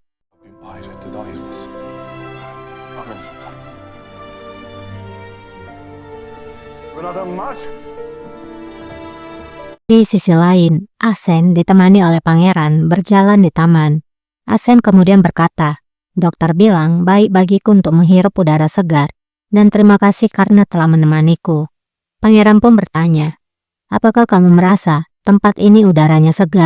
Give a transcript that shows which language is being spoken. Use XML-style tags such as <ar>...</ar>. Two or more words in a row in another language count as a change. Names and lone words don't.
<tr>Rabbim ahirette de ayırmasın. Amin sultan. Buna marş.</tr> <id>Di sisi lain, Asen ditemani oleh pangeran berjalan di taman. Asen kemudian berkata, dokter bilang baik bagiku untuk menghirup udara segar, dan terima kasih karena telah menemaniku. Pangeran pun bertanya, apakah kamu merasa tempat ini udaranya segar?</id>